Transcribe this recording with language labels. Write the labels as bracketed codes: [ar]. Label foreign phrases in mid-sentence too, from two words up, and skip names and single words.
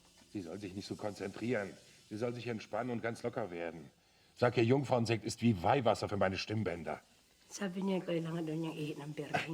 [de] Sie soll sich nicht so konzentrieren. Sie soll sich entspannen und ganz locker werden. Sag ihr, Jungfrauensekt ist wie Weihwasser für meine Stimmbänder. [tl] Sabi niya, kailangan daw niyang ihi ng birhin.